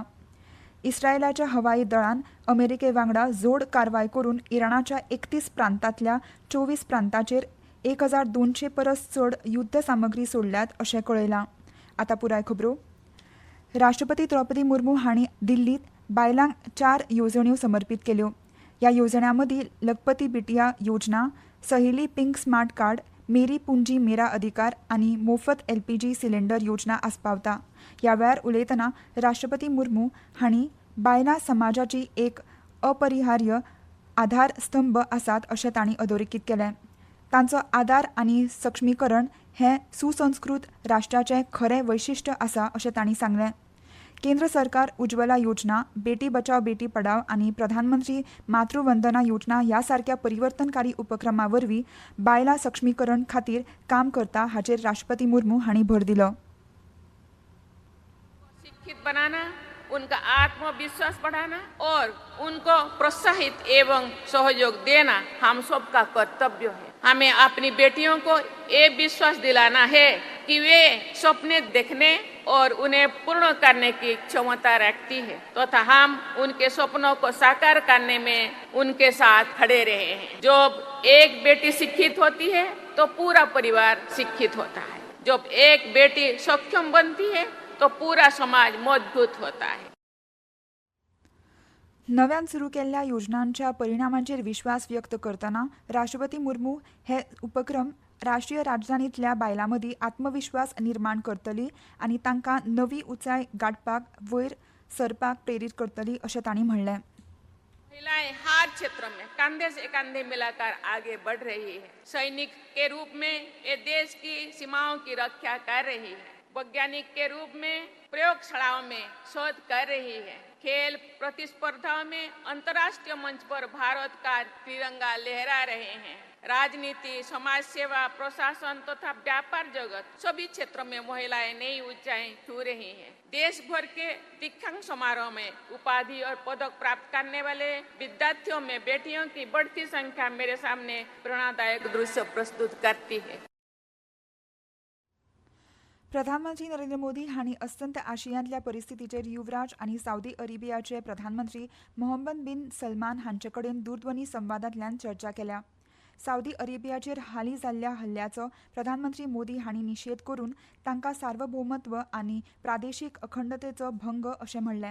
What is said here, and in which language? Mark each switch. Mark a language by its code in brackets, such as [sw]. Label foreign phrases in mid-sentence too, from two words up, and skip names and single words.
[kok] इस्रायलाच्या हवाई दळान अमेरिके वांगडा जोड कारवाय करून इराणाच्या 31 प्रांतांतल्या 24 प्रांतांचेर 1200 परस चड युद्ध सामग्री सोडल्यात अशें कळयलां. आतां पुराय खबरो. राष्ट्रपती द्रौपदी मुर्मू हांणी दिल्लीत बायलांक 4 येवजण्यो समर्पीत केल्यो. ह्या येवजण्यां मदीं लखपती बिटिया योजना, सहेली पिंक स्मार्ट कार्ड, मेरी पूंजी मेरा अधिकार आनी मोफत एलपीजी सिलिंडर योजना आस्पावता. ह्या वेळार उलयतना राष्ट्रपती मुर्मू हांणी बायलां समाजाची एक अपरिहार्य आधारस्तंभ आसात अशें तांणी अधोरेखीत केलें. तांचो आदार आनी सक्षमीकरण हें सुसंस्कृत राष्ट्राचें खरें वैशिश्ट्य आसा अशें तांणी सांगलें. केंद्र सरकार उज्ज्वला योजना, बेटी बचाव बेटी पढाव आनी प्रधानमंत्री मातृवंदना योजना ह्या सारक्या परिवर्तनकारी उपक्रमां वरवीं बायलां सक्षमीकरण खातीर काम करता हाचेर राष्ट्रपती मुर्मू हांणी भर दिलो. [hi] शिक्षित बनाना, उनका आत्मविश्वास बढ़ाना और उनको प्रोत्साहित एवं सहयोग देना हम सबका कर्तव्य है. हमें अपनी बेटियों को ये विश्वास दिलाना है कि वे सपने देखने और उन्हें पूर्ण करने की क्षमता रखती है तथा हम उनके सपनों को साकार करने में उनके साथ खड़े रहे हैं. जब एक बेटी शिक्षित होती है तो पूरा परिवार शिक्षित होता है. जब एक बेटी सक्षम बनती है तो पूरा समाज मजबूत होता है. [kok] नव्यान सुरू केल्ल्या योजनांच्या परिणामांचेर विश्वास व्यक्त करतना राष्ट्रपती मुर्मू हे उपक्रम राष्ट्रीय राजधानींतल्या बायलां मदीं आत्मविश्वास निर्माण करतली आनी तांकां नवी उंचाय गाठपाक वयर सरपाक प्रेरीत करतली अशें तांणी म्हणलें. [hi] महिलाएं हर क्षेत्र में कंधे से कंधे मिलाकर आगे बढ़ रही है. सैनिक के रूप में ये देश की सीमाओं की रक्षा कर रही है. वैज्ञानिक के रूप में प्रयोगशालाओं में शोध कर रही है. खेल प्रतिस्पर्धाओं में अंतर्राष्ट्रीय मंच पर भारत का तिरंगा लहरा रहे हैं. राजनीति, समाज सेवा, प्रशासन तथा व्यापार जगत सभी क्षेत्रों में महिलाएं नई ऊंचाई छू रही हैं. देश भर के दीक्षांत समारोह में उपाधि और पदक प्राप्त करने वाले विद्यार्थियों में बेटियों की बढ़ती संख्या मेरे सामने प्रेरणादायक दृश्य प्रस्तुत करती है. [kok] प्रधानमंत्री नरेंद्र मोदी हांणी अस्तंत आशियांतल्या परिस्थितीचेर युवराज आनी सावदी अरेबियाचे प्रधानमंत्री मोहम्मद बिन सलमान हांचे कडेन दूरध्वनी संवादांतल्यान चर्चा केल्या. सावदी अरेबियाचेर हालीं जाल्ल्या हल्ल्याचो प्रधानमंत्री मोदी हांणी निशेध करून तांकां सार्वभौमत्व आनी प्रादेशीक अखंडतेचो भंग अशें म्हणलें.